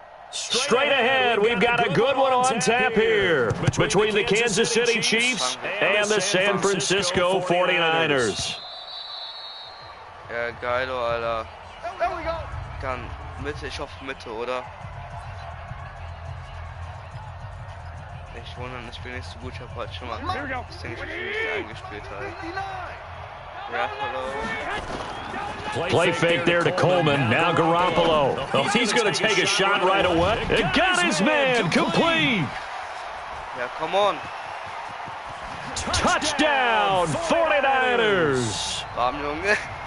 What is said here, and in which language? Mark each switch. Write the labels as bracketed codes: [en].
[en] Straight ahead, we've got a good one on tap here between the Kansas City Chiefs and the San Francisco 49ers. [de] Ja, geil, Alter. Dann Mitte, ich hoffe Mitte, oder? Ich wundere, ich bin nicht so gut, ich habe heute schon mal das Ding eingespielt halt. [en] Ja, hello. Play fake there to Coleman. Now Garoppolo. Oh, he's going to take a shot right away. It got his man complete. Ja, come on. Touchdown, 49ers. [de] Warm, Junge.